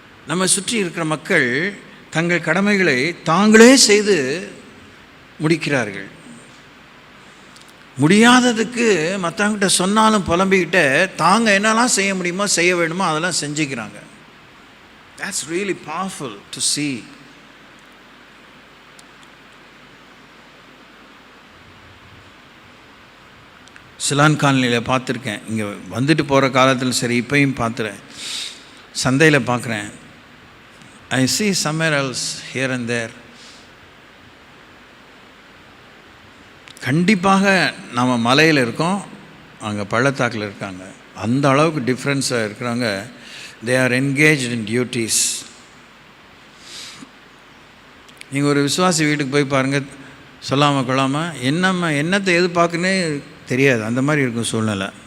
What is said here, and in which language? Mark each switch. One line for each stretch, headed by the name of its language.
Tamil: நம்ம சுற்றி இருக்கிற மக்கள் தங்கள் கடமைகளை தாங்களே செய்து முடிக்கிறார்கள். முடியாததுக்கு மற்றவங்கிட்ட சொன்னாலும் புலம்பிக்கிட்டு தாங்க என்னெல்லாம் செய்ய முடியுமோ செய்ய வேணுமோ அதெல்லாம் செஞ்சுக்கிறாங்க.
English: That's really powerful to see.
Tamil: Ceylon காலனியில் பார்த்துருக்கேன். இங்கே வந்துட்டு போகிற காலத்தில் சரி, இப்பையும் பார்த்துறேன், சந்தையில் பார்க்குறேன்.
English: I see somewhere else here and there.
Tamil: கண்டிப்பாக நம்ம மலையில் இருக்கோம், அங்கே பள்ளத்தாக்கில் இருக்காங்க. அந்த அளவுக்கு டிஃப்ரென்ஸாக இருக்கிறாங்க.
English: They are engaged in duties.
Tamil: நீங்கள் ஒரு விசுவாசி வீட்டுக்கு போய் பாருங்கள், சொல்லாமல் கொள்ளாமல் என்னத்தை எதிர்பார்க்குன்னே தெரியாது, அந்த மாதிரி இருக்கும் சூழ்நிலை.